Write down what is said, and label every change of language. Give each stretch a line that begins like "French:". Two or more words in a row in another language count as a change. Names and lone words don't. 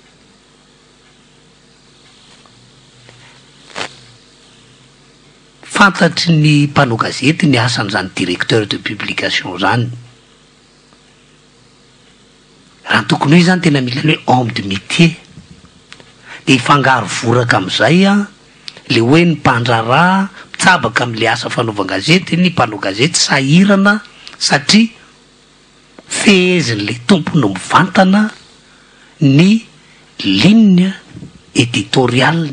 Malagasy: Fantatry ny mpanao gazety ny asan'izany
French: directeur de publication
Malagasy: zany. Raha tokony hoe zany tena mila hoe
French: homme de métier
Malagasy: de ifangaro voraka am'izay le hoe ny mpandrarà tsabaka am'le asa fanaovan-gazety, ny mpanao gazety sahirana satria fehezin'le tompony mivantana ny
French: ligne éditoriale.